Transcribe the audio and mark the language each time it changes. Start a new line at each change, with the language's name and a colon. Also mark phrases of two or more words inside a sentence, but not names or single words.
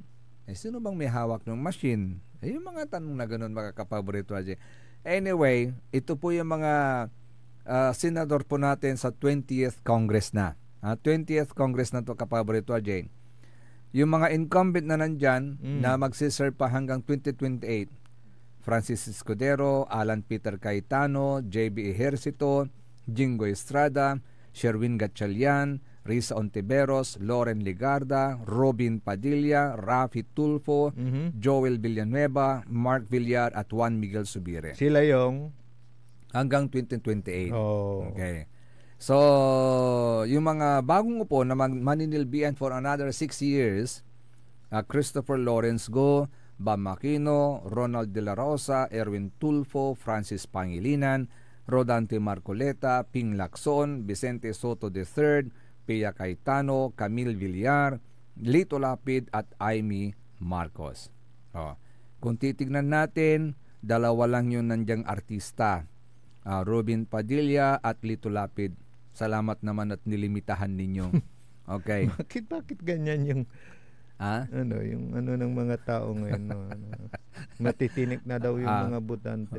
Filipino: Sino bang may hawak ng machine? Yung mga tanong na ganun, mga kapaborito RJ. Anyway, ito po yung mga senador po natin sa 20th Congress na. 20th Congress na to, kapaborito RJ. Yung mga incumbent na nandyan na magsiserve pa hanggang 2028, Francis Escudero, Alan Peter Cayetano, JB Ejercito, Jingo Estrada, Sherwin Gatchalian, Risa Ontiveros, Loren Ligarda, Robin Padilla, Rafi Tulfo, Joel Villanueva, Mark Villar at Juan Miguel Subire. Sila yung hanggang 2028. Okay. So, yung mga bagong upo na maninilbihan
English: for another 6 years,
Filipino: Christopher Lawrence Go, Bam Aquino, Ronald De La Rosa, Erwin Tulfo, Francis Pangilinan, Rodante Marcoleta, Ping Lacson, Vicente Soto III, Pia Cayetano, Camille Villar, Lito Lapid at Amy Marcos. Kung titignan natin, dalawa lang yung nandyang artista, Robin Padilla at Lito Lapid. Salamat naman at nilimitahan ninyo. Okay. Bakit ganyan yung yung ng mga tao ngayon, matitinik na daw yung mga butante.